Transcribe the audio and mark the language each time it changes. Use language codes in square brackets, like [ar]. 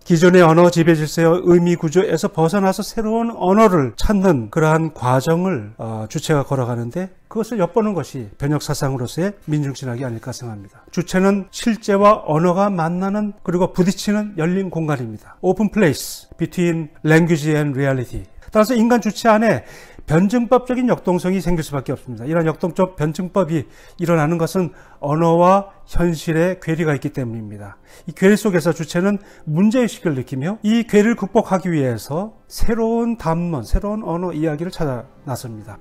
[ko] 기존의 언어 지배 질서의 의미 구조에서 벗어나서 새로운 언어를 찾는 그러한 과정을 주체가 걸어가는데 그것을 엿보는 것이 번역사상으로서의 민중신학이 아닐까 생각합니다. 주체는 실제와 언어가 만나는 그리고 부딪히는 열린 공간입니다. [en] Open place between language and reality. [ko] 따라서 인간 주체 안에 변증법적인 역동성이 생길 수밖에 없습니다. 이런 역동적 변증법이 일어나는 것은 언어와 현실의 괴리가 있기 때문입니다. 이 괴리 속에서 주체는 문제의식을 느끼며 이 괴리를 극복하기 위해서 새로운 담론, 새로운 언어 이야기를 찾아 나섭니다.